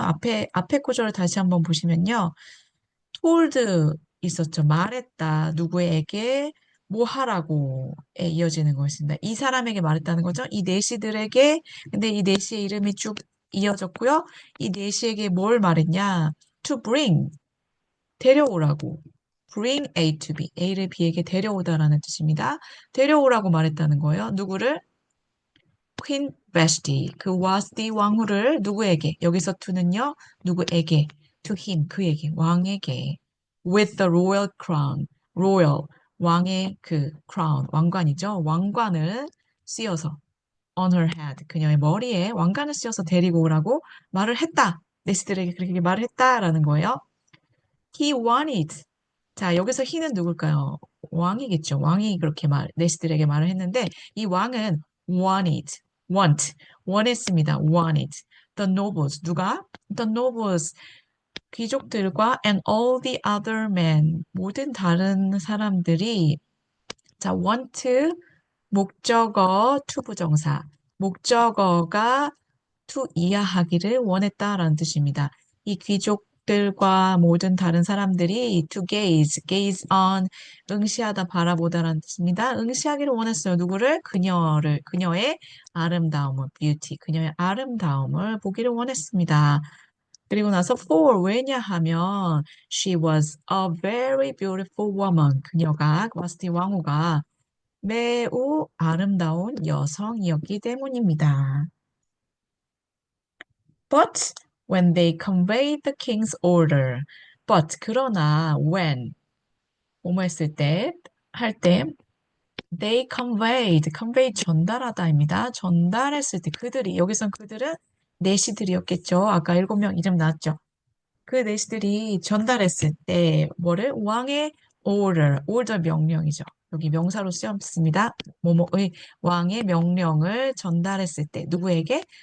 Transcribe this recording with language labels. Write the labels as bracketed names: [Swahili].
[Korean] 앞에 구조를 다시 한번 보시면요. told 있었죠. 말했다. 누구에게 뭐 하라고에 이어지는 것입니다. 이 사람에게 말했다는 거죠. 이 내시들에게, 근데 이 내시의 이름이 쭉 이어졌고요. 이 내시에게 뭘 말했냐? [English] To bring, [Korean] 데려오라고. [English] Bring A to B. [Korean] A를 B에게 데려오다라는 뜻입니다. 데려오라고 말했다는 거예요. 누구를? 퀸 베스티, 그 와스티 왕후를 누구에게? 여기서 to는요, 누구에게? [English] To him, [Korean] 그에게, 왕에게. [English] With the royal crown, royal, [Korean] 왕의 그 [English] crown, [Korean] 왕관이죠. 왕관을 씌워서 on her head, 그녀의 머리에 왕관을 씌워서 데리고 오라고 말을 했다. 네시들에게 그렇게 말을 했다라는 거예요. [English] He wanted. [Korean] 자, 여기서 he는 누굴까요? 왕이겠죠. 왕이 그렇게 네시들에게 말을 했는데, 이 왕은 wanted, 원했습니다. [English] wanted. The nobles, 누가? The nobles, 귀족들과 and all the other men, [Korean] 모든 다른 사람들이, [English] 자, want, 목적어, to 부정사. [Korean] 목적어가 to 이하하기를 원했다라는 뜻입니다. 이 귀족들과 모든 다른 사람들이 [English] to gaze on, [Korean] 응시하다 바라보다라는 뜻입니다. 응시하기를 원했어요. 누구를? 그녀의 아름다움을, beauty, 그녀의 아름다움을 보기를 원했습니다. 그리고 나서 [English] for, [Korean] 왜냐하면 [English] she was a very beautiful woman. [Korean] 그녀가, 와스티 왕후가 매우 아름다운 여성이었기 때문입니다. [English] But when they conveyed the king's order, but [Korean] 그러나 [English] when 뭐뭐 했을 때, 할 때, they convey 전달하다입니다. [Korean] 전달했을 때 그들이 여기선 그들은 내시들이었겠죠. 아까 7명 이름 나왔죠. 그 내시들이 전달했을 때 뭐를? 왕의 order 명령이죠. 여기 명사로 쓰였습니다. 뭐뭐의 왕의 명령을 전달했을 때 누구에게?